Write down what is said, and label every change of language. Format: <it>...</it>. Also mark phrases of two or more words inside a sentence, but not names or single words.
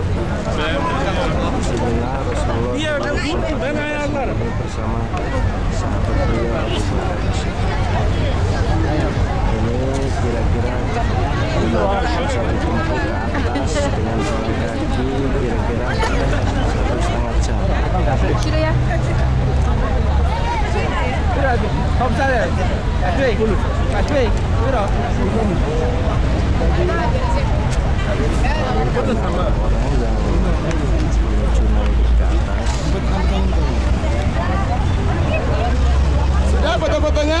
<id>Bismillah Rasulullah bersama sahabat beliau Abu Bakar. Ini kira-kira bisa ditempuh ke atas dengan jalan kaki kira-kira 1,5 jam. Sudah ya.</id> <vi>Không sao đấy. Cà phê. Cà phê. Biết rồi.</vi> <id>Orangnya menuju naik ke atas. Sudah foto-fotonya?</id>